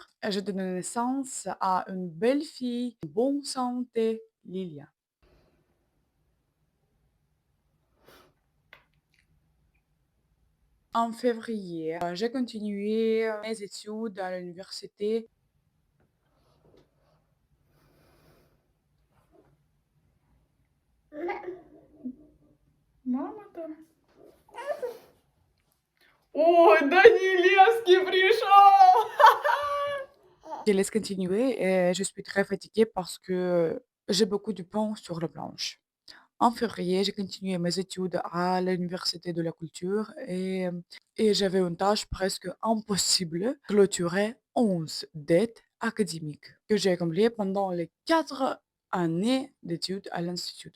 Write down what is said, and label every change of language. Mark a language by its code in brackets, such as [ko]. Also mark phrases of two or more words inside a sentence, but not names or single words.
[fr] Et j'ai donné naissance à une belle fille, en bonne santé, Lilia. En février, j'ai continué mes études à l'université. [ru] Мама-то. Ой, Данилевский пришел! [fr] Je laisse continuer et je suis très fatiguée parce que j'ai beaucoup de pain sur la planche. En février, j'ai continué mes études à l'Université de la Culture et j'avais une tâche presque impossible, clôturer 11 dettes académiques que j'ai accumulées pendant les 4 années d'études à l'Institut.